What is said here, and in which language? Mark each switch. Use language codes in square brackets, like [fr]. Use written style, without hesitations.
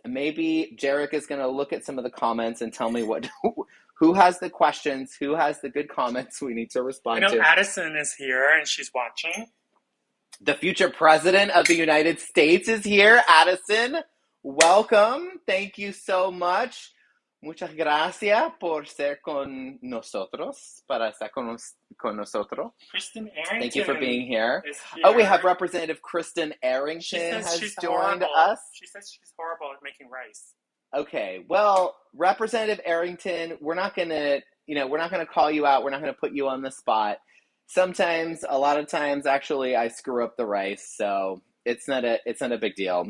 [en] Maybe Jarek is going to look at some of the comments and tell me who has the questions, who has the good comments we need to respond to. Addison is here and she's watching. The future president of the United States is here. Addison, welcome. Thank you so much. [es] Muchas gracias por ser con nosotros, para estar con nosotros. [en] Kristen Arrington. Thank you for being here. Oh, we have Representative Kristen Arrington has joined us. She says she's horrible at making rice. Okay, well, Representative Arrington, we're not gonna call you out. We're not gonna put you on the spot. Sometimes, a lot of times, actually, I screw up the rice, so it's not a big deal.